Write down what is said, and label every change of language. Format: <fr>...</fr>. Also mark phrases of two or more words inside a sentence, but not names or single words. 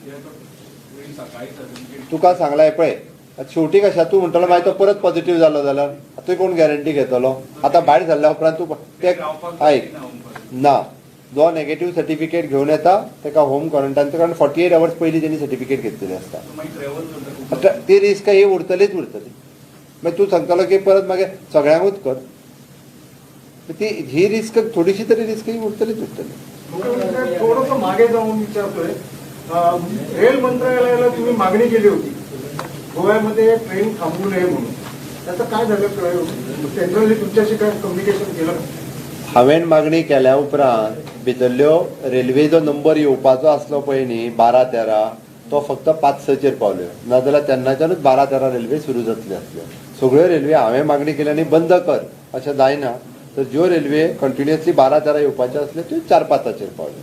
<kok>तुका सांगलां पळय, शेवटी कशा तूं म्हणटलो मागीर तो परत पॉझिटीव जालो जाल्यार आतां कोण गॅरंटी घेतलो. आतां भायर सरल्या उपरांत तूं ते आयक ना, जो</kok> <en>negative certificate</en> <kok>घेवन येता ताका</kok> <en>home quarantine,</en> <kok>कारण 48 hours पयलीं तेणी सर्टिफिकेट घेतलेली आसता. ती रिस्क ही उरतलीच. मागीर तूं सांगतलो की परत मागीर सगळ्यांकूच कर, ती ही रिस्क थोडीशी तरी रिस्क ही उरतलीच.</kok> <mr>थोडंसं मागे जाऊन विचारतोय, रेल मंत्रालयाला तुम्ही मागणी केली होती गोव्यामध्ये ट्रेन थांबवू नये म्हणून, त्याचं काय झालं? त्यांच्याशी तुमच्याशी काय कम्युनिकेशन केलं?</mr> <kok>हांवें मागणी केल्या उपरांत भितरल्यो रेल्वेचो नंबर येवपाचो आसलो पळय न्ही 12-13, तो फक्त 5-6 पावल्यो, नाजाल्यार तेन्नाच्यानूच 12-13 रेल्वे सुरू जातल्यो आसल्यो. सगळ्यो रेल्वे हांवें मागणी केली बंद कर अशें जायना. तर ज्यो रेल्वे कंटिन्युअसली 12-13 येवपाच्यो आसल्यो त्यो 4-5 पावल्यो.</kok>